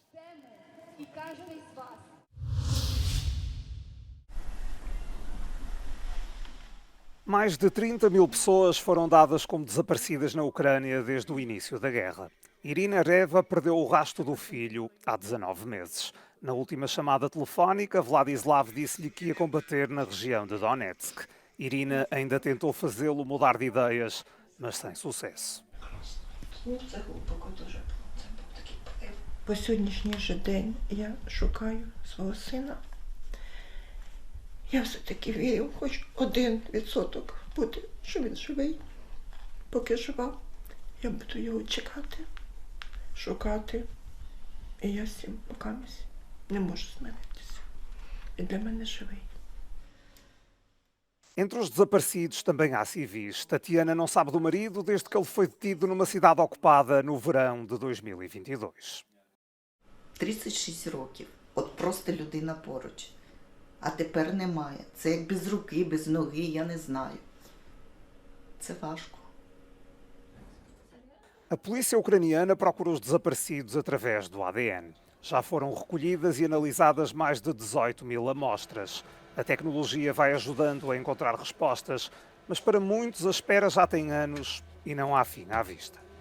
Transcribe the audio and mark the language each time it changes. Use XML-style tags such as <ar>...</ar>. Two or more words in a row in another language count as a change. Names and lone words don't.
<pt>Mais de 30 mil pessoas foram dadas como desaparecidas na Ucrânia desde o início da guerra. Irina Reva perdeu o rastro do filho há 19 meses. Na última chamada telefónica, Vladislav disse-lhe que ia combater na região de Donetsk. Irina ainda tentou fazê-lo mudar de ideias, mas sem sucesso.</pt> <uk>По сьогоднішній же день я шукаю свого сина. Я все-таки вірю, хоч 1% бути, що він живий. Поки жива, я буду його чекати, шукати. І я з цим покамусь не можу змиритися. Він для мене живий.</uk> <pt>Entre os desaparecidos também há civis. Tatiana não sabe do marido desde que ele foi detido numa cidade ocupada no verão de 2022.</pt> <uk>36 років. От просто людина поруч. А тепер немає. Це як без руки, без ноги, я не знаю. Це важко.</uk> <pt>A polícia ucraniana procura os desaparecidos através do ADN. Já foram recolhidas e analisadas mais de 18 mil amostras. A tecnologia vai ajudando a encontrar respostas, mas para muitos a espera já tem anos e não há fim à vista.</pt>